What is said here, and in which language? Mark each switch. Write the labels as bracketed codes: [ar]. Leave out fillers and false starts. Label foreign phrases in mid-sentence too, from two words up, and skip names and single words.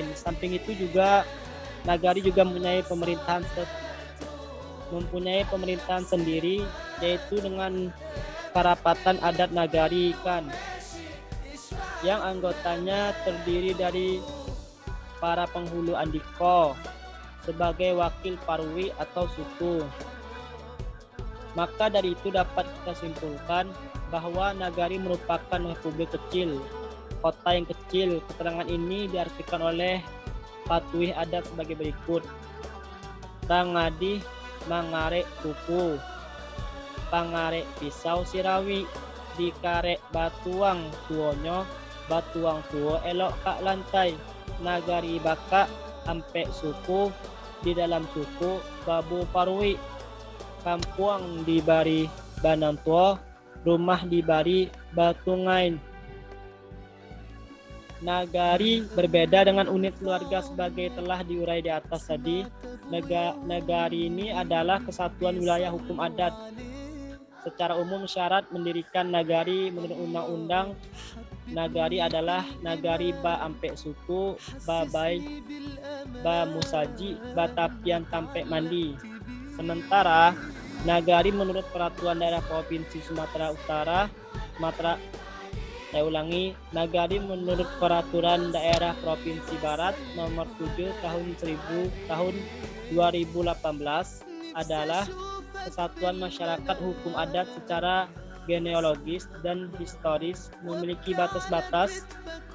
[id] Di samping itu juga nagari juga mempunyai pemerintahan sendiri, yaitu dengan karapatan adat nagari kan, yang anggotanya terdiri dari para penghulu andiko sebagai wakil parwi atau suku. Maka dari itu dapat kita simpulkan bahwa nagari merupakan republik kecil, kota yang kecil. Keterangan ini diartikan oleh [min] patuih adat [id] sebagai berikut. [min] Rangadih mangarek kuku, pangarek pisau sirawi, dikarek batuang tuonyo, batuang tuo elok kak lantai, nagari baka ampek suku, di dalam suku babu parwi, kampuang dibari banam tuo, rumah dibari batungain. [id] Nagari berbeda dengan unit keluarga sebagai telah diurai di atas tadi. Nagari ini adalah kesatuan wilayah hukum adat. Secara umum syarat mendirikan nagari menurut undang-undang nagari adalah [min] nagari ba ampek suku, ba bai, ba musaji, ba tapian tampek mandi. [id] Sementara nagari menurut peraturan daerah Provinsi Sumatera Utara, nagari menurut peraturan daerah Provinsi Barat nomor 7 tahun 2018 adalah kesatuan masyarakat hukum adat secara genealogis dan historis, memiliki batas-batas dalam